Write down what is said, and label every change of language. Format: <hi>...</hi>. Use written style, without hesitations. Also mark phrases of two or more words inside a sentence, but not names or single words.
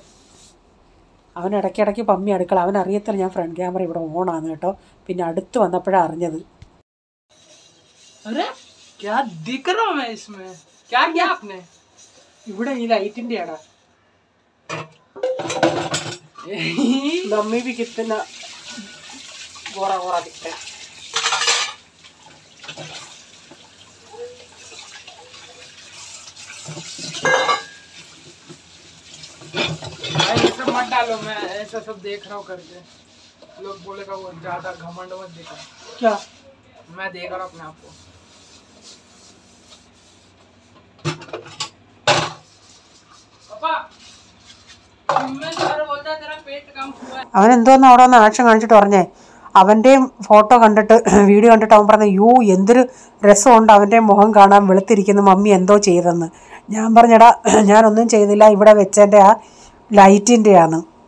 <ml>അവൻ ഇടയ്ക്കിടയ്ക്ക് പമ്മി അടുക്കള. അവൻ അറിയത്തില്ല ഞാൻ ഫ്രണ്ട് ക്യാമറ ഇവിടെ ഓണാണ് കേട്ടോ. പിന്നെ അടുത്ത് വന്നപ്പോഴാണ് അറിഞ്ഞത്. ഇവിടെ ഈ ലൈറ്റിൻ്റെ ആടാ മമ്മി</ml> <hi>भी कितना गोरा गोरा दिखता है. ये सब मत डालो, मैं ऐसा सब देख रहा हूँ करके. लोग बोलेगा वो ज्यादा घमंड मत दिखा. क्या मैं देख रहा हूँ अपने आप को. पापा</hi> <ml>അവനെന്തോന്ന് അവിടെ വന്ന് ആക്ഷൻ കാണിച്ചിട്ട് പറഞ്ഞേ. അവൻ്റെയും ഫോട്ടോ കണ്ടിട്ട് വീഡിയോ കണ്ടിട്ട് അവൻ പറഞ്ഞ യോ എന്തൊരു രസമുണ്ട് അവൻ്റെ മുഖം കാണാൻ വെളുത്തിരിക്കുന്നു, മമ്മി എന്തോ ചെയ്തെന്ന്. ഞാൻ പറഞ്ഞടാ ഞാനൊന്നും ചെയ്തില്ല, ഇവിടെ വെച്ചതിൻ്റെ ആ ലൈറ്റിൻ്റെയാണ്.</ml>